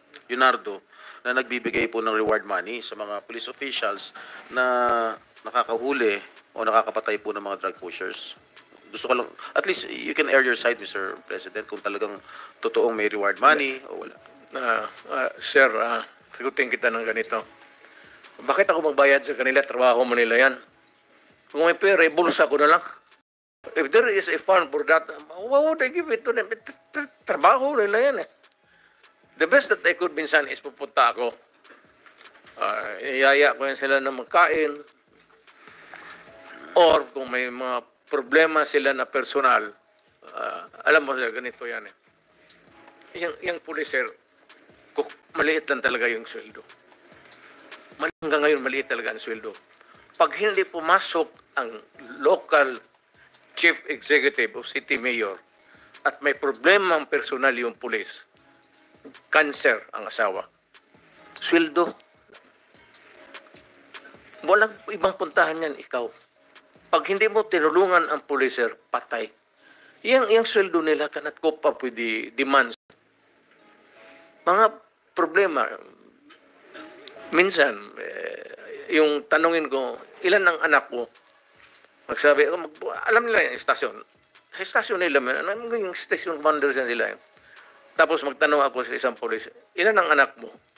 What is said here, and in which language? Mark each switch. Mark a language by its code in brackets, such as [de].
[tl] Leonardo na nagbibigay po ng reward money sa mga police officials na nakakahuli o nakakapatay po ng mga drug pushers. Gusto ko lang, [en] at least you can air your side, Mr. [tl] President, kung talagang totoong may reward money o wala. Sir, sagutin kita ng ganito. Bakit ako magbayad sa kanila? Trabaho mo nila yan. Kung may pera, bulsa ko na lang. [en] If there is a fund for that, why would I give it to them? [tl] Trabaho nila yan eh. [en] The best that I could [tl] minsan is pupunta ako. Iyaya ko yan sila na magkain. Or kung may mga problema sila na personal, alam mo sila, ganito yan eh. Yung puliser, maliit lang talaga yung sweldo. Hanggang ngayon, maliit talaga ang sweldo. Pag hindi pumasok ang local chief executive o city mayor at may problema ang personal yung pulis, cancer ang asawa, sweldo. Walang ibang puntahan yan, ikaw. Pag hindi mo tinulungan ang puliser, patay. Yung sweldo nila [en] cannot cope up with the demands. [tl] Mga problema, minsan, yung tanungin ko, ilan ang anak ko? Magsabi ako, alam nila yung estasyon. Sa estasyon nila, yung station commander sila. Tapos magtanong ako sa isang polis, ilan ang anak mo?